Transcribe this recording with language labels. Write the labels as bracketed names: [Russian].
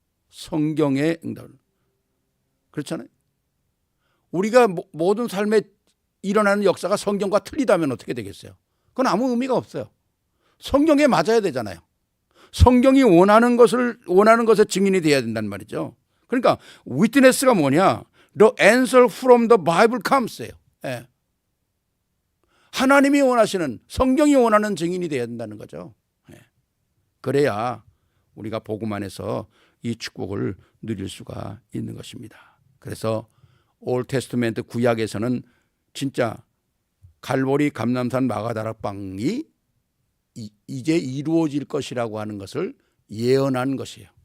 [Korean] 성경의 응답을. 그렇잖아요. 우리가 모든 삶에 일어나는 역사가 성경과 틀리다면 어떻게 되겠어요? 그건 아무 의미가 없어요. 성경에 맞아야 되잖아요. 성경이 원하는 것에 증인이 돼야 된다는 말이죠. 그러니까 witness가 뭐냐? [English] The answer from the Bible comes예요. [Korean] 예. 하나님이 원하시는, 성경이 원하는 증인이 돼야 된다는 거죠. 예. 그래야 우리가 복음 안에서 이 축복을 누릴 수가 있는 것입니다. 그래서 올 테스트멘트 구약에서는 진짜 갈보리 감람산 마가다락방이 이제 이루어질 것이라고 하는 것을 예언한 것이에요.